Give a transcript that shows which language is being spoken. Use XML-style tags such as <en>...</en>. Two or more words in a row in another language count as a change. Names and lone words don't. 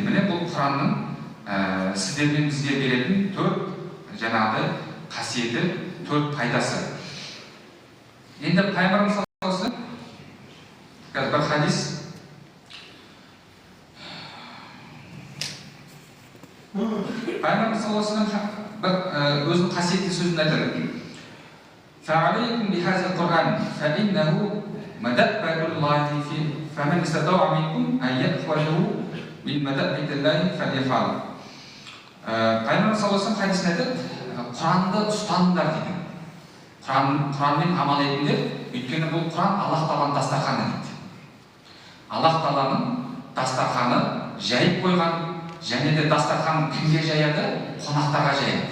<kk>Міне бұл Құранның сіздер мен бізге беретін төрт жаңағыдай қасиеті, төрт пайдасы. Енді пайғамбарымыз саласы бір хадис. Пайғамбарымыз саласы бір өзінің қасиетті сөзін айтады.</kk> <ar>فَعَلَيْكُمْ بِهَذَا الْقُرْآنِ فَإِنَّهُ مَدَبَّةُ اللَّهِ فَمَنِ اسْتَطَاعَ مِنكُمْ أَنْ يَأْخُذَهُ مِنْ مَدَبَّةِ اللَّهِ فَلْيَفْعَلْ.</ar> <kk>Пайғамбар</kk> <ar>صلى الله عليه وسلم</ar> <kk>хадисінде айтады, Құранды ұстаныңдар дейді. Құранмен амал етіңдер, өйткені бұл Құран Аллах Тағаланың дастарханы дейді. Аллах Тағаланың дастарханы жайып қойған, және де дастарханын кімге жаяды?</kk>